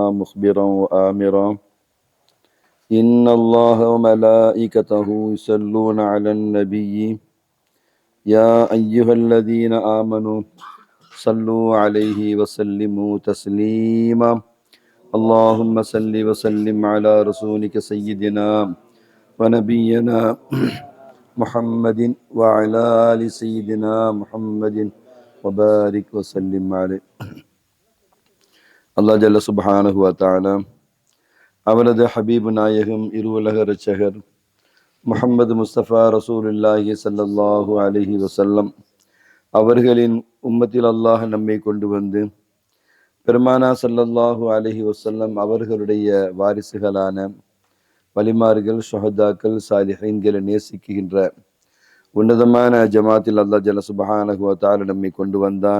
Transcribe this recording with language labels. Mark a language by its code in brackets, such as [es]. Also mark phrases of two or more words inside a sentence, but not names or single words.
[ar] مخبرا وآمرا إن الله وملائكته يصلون على النبي يا أيها الذين آمنوا صلوا عليه وسلموا تسليما اللهم صل وسلم على رسولك سيدنا ونبينا محمد وعلى آل سيدنا محمد وبارك وسلم عليه. الله جل سبحانه وتعالى [ta] அவனது ஹபீபு நாயகம் இருவுலக இரட்சகர் முஹம்மது முஸ்தபா [ar] رسول الله صلى الله عليه وسلم [ta] அவர்களின் உம்மத்தில் அல்லாஹ் நம்மை கொண்டு வந்து பெருமானா [ar] صلى الله عليه وسلم [ta] அவர்களுடைய வாரிசுகளான வலிமார்கள், ஷுஹதாக்கள், சாலிஹீன்களை நேசிக்கின்ற உன்னதமான ஜமாத்தில் [ar] الله جل سبحانه وتعالى [ta] நம்மை கொண்டு வந்தான்.